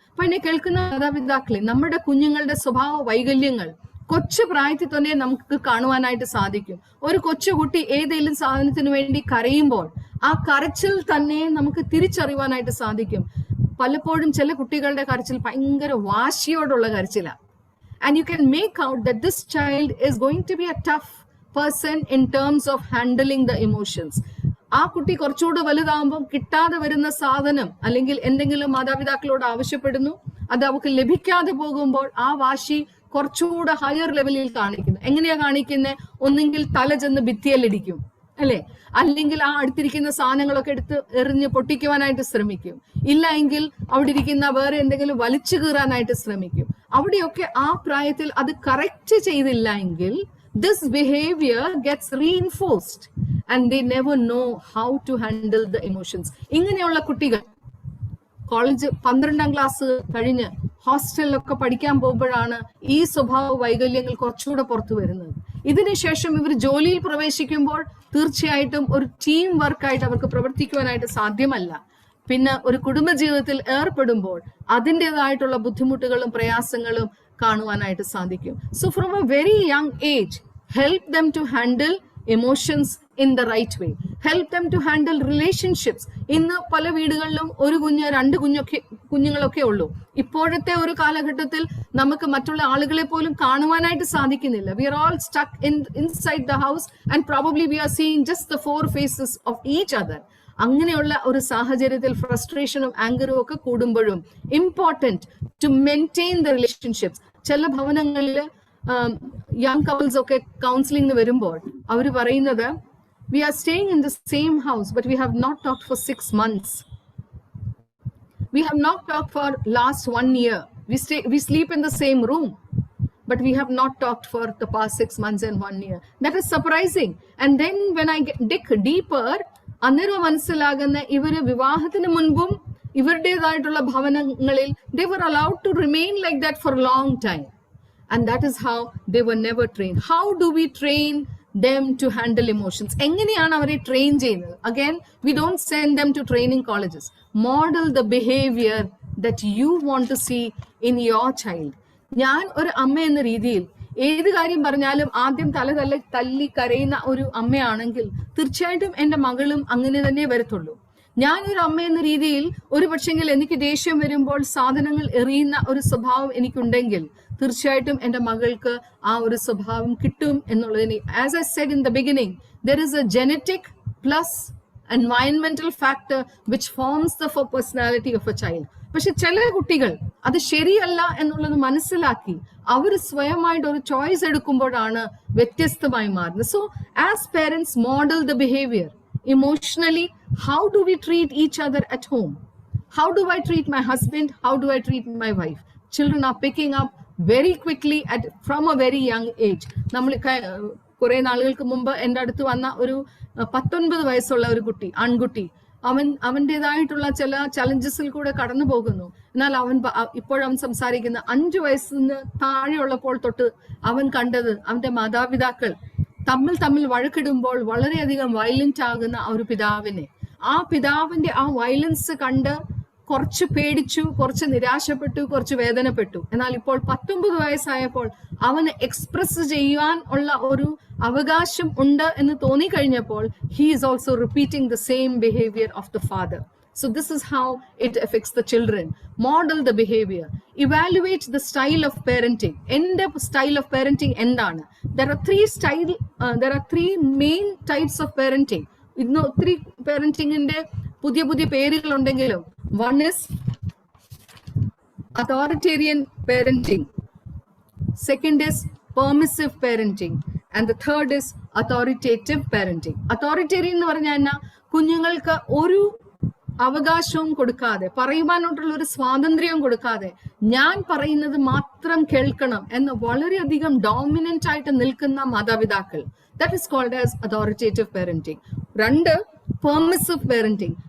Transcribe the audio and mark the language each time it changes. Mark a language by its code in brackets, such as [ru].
[ml] അപ്പൊ എന്നെ കേൾക്കുന്ന മാതാപിതാക്കളെ, നമ്മുടെ കുഞ്ഞുങ്ങളുടെ സ്വഭാവ വൈകല്യങ്ങൾ കൊച്ചു പ്രായത്തിൽ തന്നെ നമുക്ക് കാണുവാനായിട്ട് സാധിക്കും. ഒരു കൊച്ചുകുട്ടി ഏതെങ്കിലും സാധനത്തിന് വേണ്ടി കരയുമ്പോൾ ആ കരച്ചിൽ തന്നെ നമുക്ക് തിരിച്ചറിയുവാനായിട്ട് സാധിക്കും. പലപ്പോഴും ചില കുട്ടികളുടെ കരച്ചിൽ ഭയങ്കര വാശിയോടുള്ള കരച്ചിലാണ്. [en] And you can make out that this child is going to be a tough person in terms of handling the emotions. [ml] ആ കുട്ടി കുറച്ചുകൂടെ വലുതാകുമ്പോൾ കിട്ടാതെ വരുന്ന സാധനം അല്ലെങ്കിൽ എന്തെങ്കിലും മാതാപിതാക്കളോട് ആവശ്യപ്പെടുന്നു, അത് അവർക്ക് ലഭിക്കാതെ പോകുമ്പോൾ ആ വാശി കുറച്ചുകൂടെ ഹയർ ലെവലിൽ കാണിക്കുന്നു. എങ്ങനെയാ കാണിക്കുന്നത്? ഒന്നെങ്കിൽ തല ചെന്ന് ഭിത്തിയിലിടിക്കും, അല്ലെ? അല്ലെങ്കിൽ ആ അടുത്തിരിക്കുന്ന സാധനങ്ങളൊക്കെ എടുത്ത് എറിഞ്ഞ് പൊട്ടിക്കുവാനായിട്ട് ശ്രമിക്കും. ഇല്ല എങ്കിൽ അവിടെ ഇരിക്കുന്ന വേറെ എന്തെങ്കിലും വലിച്ചു കീറാനായിട്ട് ശ്രമിക്കും. അവിടെയൊക്കെ ആ പ്രായത്തിൽ അത് കറക്റ്റ് ചെയ്തില്ല എങ്കിൽ [en] this behavior gets reinforced and they never know how to handle the emotions. [ml] ഇങ്ങനെയുള്ള കുട്ടികൾ കോളേജ് 12ാം ക്ലാസ് കഴിഞ്ഞ് ഹോസ്റ്റലിലൊക്കെ പഠിക്കാൻ പോകുമ്പോഴാണ് ഈ സ്വഭാവ വൈകല്യങ്ങൾ കുറച്ചുകൂടെ പുറത്തു വരുന്നത്. ഇതിനുശേഷം ഇവർ ജോലിയിൽ പ്രവേശിക്കുമ്പോൾ തീർച്ചയായിട്ടും ഒരു ടീം വർക്കായിട്ട് അവർക്ക് പ്രവർത്തിക്കുവാനായിട്ട് സാധ്യമല്ല. പിന്നെ ഒരു കുടുംബജീവിതത്തിൽ ഏർപ്പെടുമ്പോൾ അതിൻ്റെതായിട്ടുള്ള ബുദ്ധിമുട്ടുകളും പ്രയാസങ്ങളും കാണുവാനായിട്ട് സാധിക്കും. [en] So from a very young age help them to handle emotions in the right way. Help them to handle relationships. [ml] ഇന്ന് പല വീടുകളിലും ഒരു കുഞ്ഞ് രണ്ട് കുഞ്ഞുങ്ങളൊക്കെ ഉള്ളൂ. ഇപ്പോഴത്തെ ഒരു കാലഘട്ടത്തിൽ നമുക്ക് മറ്റുള്ള ആളുകളെ പോലും കാണുവാനായിട്ട് സാധിക്കുന്നില്ല. [en] We are all stuck inside the house and probably we are seeing just the four faces of each other. [ml] അങ്ങനെയുള്ള ഒരു സാഹചര്യത്തിൽ ഫ്രസ്ട്രേഷനും ആങ്കറും ഒക്കെ കൂടുമ്പോഴും [en] Important to maintain the relationships. [ml] ചില ഭവനങ്ങളിൽ യങ് കപ്പിൾസ് ഒക്കെ കൗൺസിലിംഗ് വരുമ്പോൾ അവർ പറയുന്നത്, [en] we are staying in the same house but we have not talked for 6 months. We have not talked for last 1 year. We sleep in the same room but we have not talked for the past 6 months and 1 year. That is surprising. And then when I dig deeper, [ml] അന്നേരം മനസ്സിലാകുന്ന ഇവര് വിവാഹത്തിന് മുൻപും ഇവരുടേതായിട്ടുള്ള ഭവനങ്ങളിൽ [en] they were allowed to remain like that for a long time. And that is how they were never trained. How do we train them to handle emotions? [ml] എങ്ങനെയാണ് അവരെ train ചെയ്യുന്നത്? [en] Again, we don't send them to training colleges. Model the behavior that you want to see in your child. [ml] ഞാൻ ഒരു അമ്മ എന്ന രീതിയിൽ ഏത് കാര്യം പറഞ്ഞാലും ആദ്യം തല്ലി കരയുന്ന ഒരു അമ്മയാണെങ്കിൽ തീർച്ചയായിട്ടും എൻ്റെ മകളും അങ്ങനെ തന്നെ വരത്തുള്ളൂ. ഞാനൊരു അമ്മ എന്ന രീതിയിൽ ഒരു പക്ഷെങ്കിൽ എനിക്ക് ദേഷ്യം വരുമ്പോൾ സാധനങ്ങൾ എറിയുന്ന ഒരു സ്വഭാവം എനിക്കുണ്ടെങ്കിൽ തീർച്ചയായിട്ടും എൻ്റെ മകൾക്ക് ആ ഒരു സ്വഭാവം കിട്ടും എന്നുള്ളതിന്, [en] As I said in the beginning, there is a genetic plus environmental factor which forms the personality of a child. [ml] പക്ഷെ ചില കുട്ടികൾ അത് ശരിയല്ല എന്നുള്ളത് മനസ്സിലാക്കി അവർ സ്വയമായിട്ട് ഒരു ചോയ്സ് എടുക്കുമ്പോഴാണ് വ്യത്യസ്തമായി മാറുന്നത്. [en] So as parents model the behaviour emotionally. How do we treat each other at home? How do I treat my husband? How do I treat my wife? Children are picking up very quickly from a very young age. [ml] നമ്മൾ കുറെ നാളുകൾക്ക് മുമ്പ് എൻ്റെ അടുത്ത് വന്ന ഒരു 19 വയസ്സുള്ള ഒരു ആൺകുട്ടി, അവൻ്റെതായിട്ടുള്ള ചില ചലഞ്ചസിൽ കൂടെ കടന്നു പോകുന്നു. എന്നാൽ ഇപ്പോഴവൻ സംസാരിക്കുന്ന 5 വയസ്സിന് താഴെയുള്ളപ്പോൾ തൊട്ട് അവൻ കണ്ടത് അവന്റെ മാതാപിതാക്കൾ തമ്മിൽ വഴക്കിടുമ്പോൾ വളരെയധികം വയലന്റ് ആകുന്ന ഒരു പിതാവിനെ, ആ പിതാവിന്റെ ആ വയലൻസ് കണ്ട് കുറച്ച് പേടിച്ചു, കുറച്ച് നിരാശപ്പെട്ടു, കുറച്ച് വേദനപ്പെട്ടു. എന്നാൽ ഇപ്പോൾ 19 വയസ്സായപ്പോൾ അവന് എക്സ്പ്രസ് ചെയ്യാൻ ഉള്ള ഒരു അവകാശം ഉണ്ട് എന്ന് തോന്നിക്കഴിഞ്ഞപ്പോൾ [en] he is also repeating the same behavior of the father. So this is how it affects the children. Model the behavior. Evaluate the style of parenting. End style of parenting endana. There are three main types of parenting. [ml] ഇന്ന് ഒത്തിരി parentingന്റെ പുതിയ പേരുകൾ ഉണ്ടെങ്കിലും, [en] one is authoritarian parenting, second is permissive parenting, and the third is authoritative parenting. [ml] Authoritarian എന്ന് പറഞ്ഞാൽ കുഞ്ഞുങ്ങൾക്ക് ഒരു അവകാശവും കൊടുക്കാതെ, പറയുവാനായിട്ടുള്ള ഒരു സ്വാതന്ത്ര്യം കൊടുക്കാതെ, ഞാൻ പറയുന്നത് മാത്രം കേൾക്കണം എന്ന് വളരെയധികം ഡോമിനന്റ് ആയിട്ട് നിൽക്കുന്ന മാതാപിതാക്കൾ. [en] That is called as authoritative parenting. 2, permissive parenting.